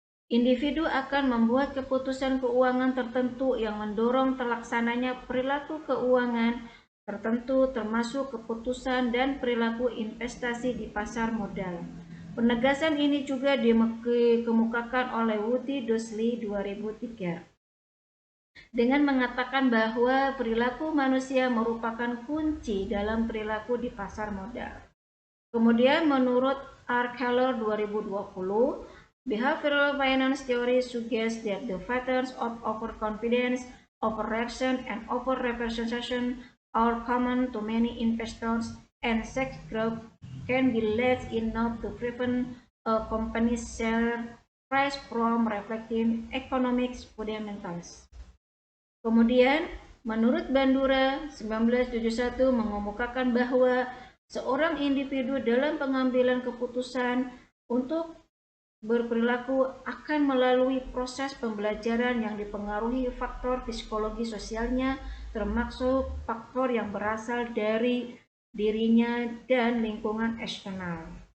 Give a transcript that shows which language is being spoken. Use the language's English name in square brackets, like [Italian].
[Indonesian] Individu akan membuat keputusan keuangan tertentu yang mendorong terlaksananya perilaku keuangan tertentu termasuk keputusan dan perilaku investasi di pasar modal. Penegasan ini juga dikemukakan oleh Woody Dossley 2003 dengan mengatakan bahwa perilaku manusia merupakan kunci dalam perilaku di pasar modal. Kemudian menurut R. [English] Keller 2020, behavioral finance theory suggests that the patterns of overconfidence, overreaction, and overrepresentation are common to many investors and sex groups can be large enough to prevent a company's share price from reflecting economic fundamentals. [Indonesian] Kemudian, menurut Bandura 1971 mengemukakan bahwa seorang individu dalam pengambilan keputusan untuk berperilaku akan melalui proses pembelajaran yang dipengaruhi faktor psikologi sosialnya, termasuk faktor yang berasal dari dirinya dan lingkungan eksternal.